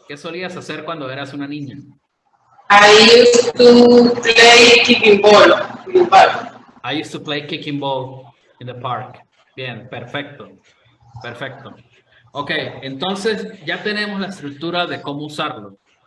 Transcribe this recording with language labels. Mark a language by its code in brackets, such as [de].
[es] ¿Qué solías hacer cuando eras una niña? [en] I used to play kicking ball in the park. I used to play kicking ball in the park. [es] Bien, perfecto. Perfecto. Ok, entonces ya tenemos la estructura de cómo usarlo.